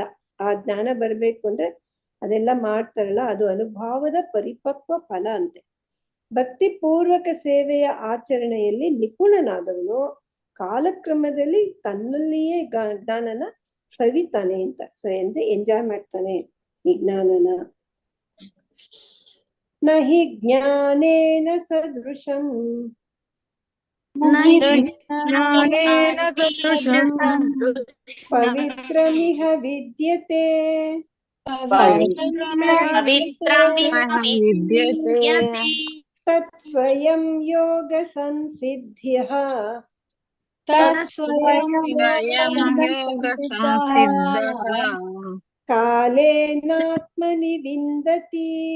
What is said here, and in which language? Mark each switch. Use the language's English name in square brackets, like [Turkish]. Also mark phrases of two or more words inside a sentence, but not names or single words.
[Kannada] ಆ ಜ್ಞಾನ ಬರ್ಬೇಕು ಅಂದ್ರೆ ಅದೆಲ್ಲ ಮಾಡ್ತಾರಲ್ಲ, ಅದು ಅನುಭವದ ಪರಿಪಕ್ವ ಫಲ ಅಂತೆ. ಭಕ್ತಿಪೂರ್ವಕ ಸೇವೆಯ ಆಚರಣೆಯಲ್ಲಿ ನಿಪುಣನಾದವನು ಕಾಲಕ್ರಮದಲ್ಲಿ ತನ್ನಲ್ಲಿಯೇ ಜ್ಞಾನನ ಸವಿತಾನೆ ಅಂತ, ಅಂದ್ರೆ ಎಂಜಾಯ್ ಮಾಡ್ತಾನೆ ಈ ಜ್ಞಾನನ. [Sanskrit] ನ ಹಿ ಜ್ಞಾನೇನ ಸದೃಶಂ ಪವಿತ್ರಮಿಹ ವಿದ್ಯತೆ ತತ್ ಸ್ವಯಂ ಯೋಗ ಸಂಸಿದ್ಧ್ಯಃ ಕಾಲೇನಾತ್ಮನಿ ವಿಂದತಿ.